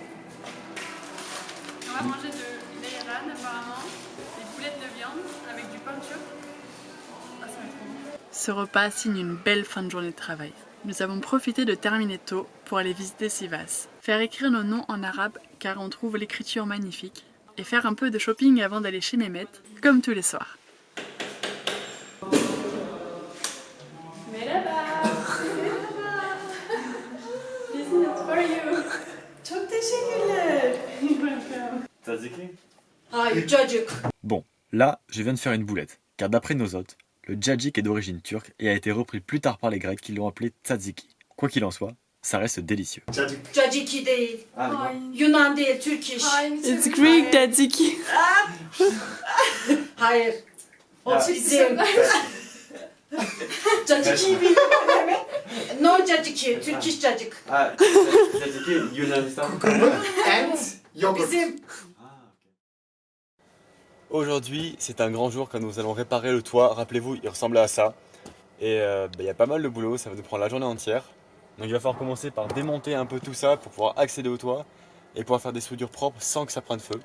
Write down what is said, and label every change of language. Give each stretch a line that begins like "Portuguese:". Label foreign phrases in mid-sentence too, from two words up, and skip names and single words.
French: On va manger de l'ayran apparemment, des boulettes de viande avec du peinture. Ah, ça va être trop bon. Ce repas signe une belle fin de journée de travail. Nous avons profité de terminer tôt pour aller visiter Sivas, faire écrire nos noms en arabe car on trouve l'écriture magnifique, et faire un peu de shopping avant d'aller chez Mehmet, comme tous les soirs.
Turkish: Çok teşekkürler. Tzatziki? Hayır çocuk.
French: Bon, là, je viens de faire une boulette, car d'après nos hôtes, le djadjik est d'origine turque et a été repris plus tard par les Grecs qui l'ont appelé tzatziki. Quoi qu'il en soit, ça reste délicieux.
Turkish: Caciki değil. Yunan değil, Türk iş.
English: It's Greek, tzatziki.
Turkish: Hayır. O bizim. Caciki biliyorum demek. No caciki, Türk iş cacık. Ah, Tzatziki, Yunanistan. Bizim.
French: Aujourd'hui, c'est un grand jour quand nous allons réparer le toit. Rappelez-vous, il ressemblait à ça. Et il y a pas mal de boulot, ça va nous prendre la journée entière. Donc il va falloir commencer par démonter un peu tout ça pour pouvoir accéder au toit et pouvoir faire des soudures propres sans que ça prenne feu.